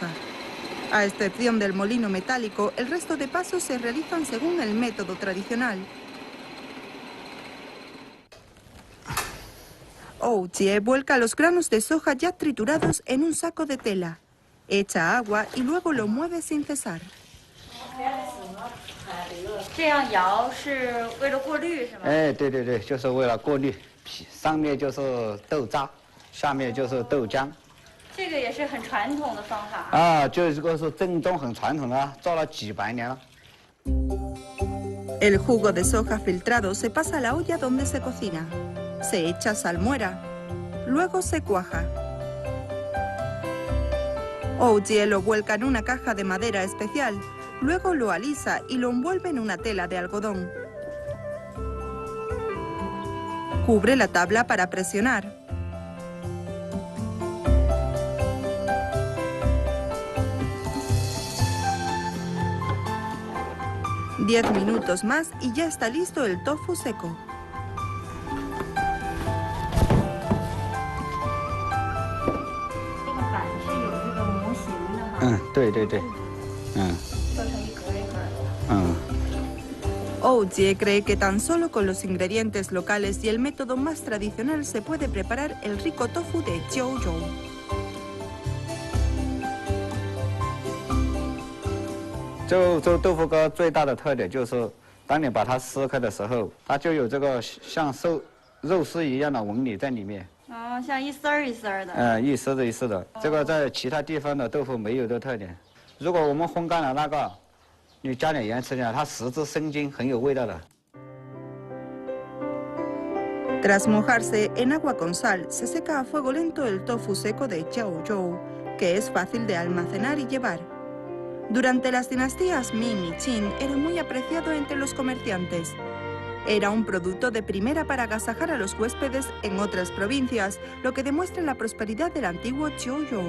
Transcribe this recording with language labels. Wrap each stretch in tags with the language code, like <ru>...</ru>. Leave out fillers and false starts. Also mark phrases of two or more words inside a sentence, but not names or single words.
<es>A excepción del molino metálico, el resto de pasos se realizan según el método tradicional. Ou Jie vuelca los granos de soja ya triturados en un saco de tela, echa agua y luego lo mueve sin cesar.</es> <zh>这样摇是为了过滤是吗？哎，对对对，就是为了过滤，上面就是豆渣， 下面就是豆浆。这个也是很传统的方法啊，这个是正宗很传统的，做了几百年了。</zh> <es>El jugo de soja filtrado se pasa a la olla donde se cocina. Se echa salmuera. Luego se cuaja. Oujie lo vuelca en una caja de madera especial. Luego lo alisa y lo envuelve en una tela de algodón. Cubre la tabla para presionar. Diez minutos más y ya está listo el tofu seco.</es> <zh>对对对，做成一格一格的。</zh> <es>Oujie cree que tan solo con los ingredientes locales y el método más tradicional se puede preparar el rico tofu de Jiuzhou.</es> <zh>Jiuzhou 豆腐糕最大的特点就是，当你把它撕开的时候，它就有这个像肉丝一样的纹理在里面。哦，像一丝儿一丝儿的。一丝的一丝的，这个在其他地方的豆腐没有的特点。如果我们烘干了那个，你加点盐吃进来，它十字生津，很有味道的。</zh> <es>Tras mojarse en agua con sal, se seca a fuego lento el tofu seco de Jiuzhou, que es fácil de almacenar y llevar. Durante las dinastías Ming y Qin era muy apreciado entre los comerciantes. Era un producto de primera para agasajar a los huéspedes en otras provincias, lo que demuestra la prosperidad del antiguo Jiuzhou.</es>